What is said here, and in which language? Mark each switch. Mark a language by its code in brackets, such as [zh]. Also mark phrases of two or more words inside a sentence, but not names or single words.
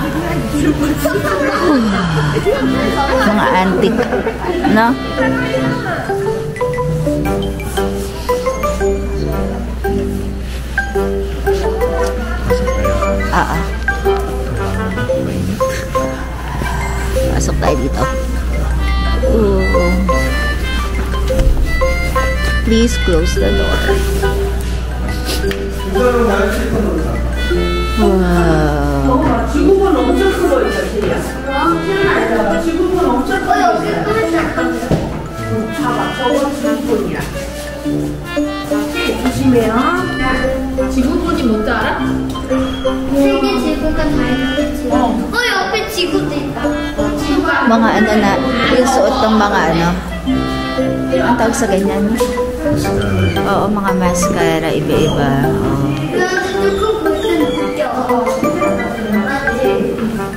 [tl] Mga antique, no? Pasok tayo dito. [en] Please close the door. Wow. [ko] 지구본 엄청 크고 있어, 제리야. 지구본 엄청 크고 있어. 봐봐, 저거 지구본이야. 조심해요. 지구본이 뭔지 알아? 세계 지구가 다 있는데 옆에 지구도 있다. [tl] Mga ano na, yung suot ng mga ano, ang tawag sa ganyan? Oo, mga mascara, iba-iba.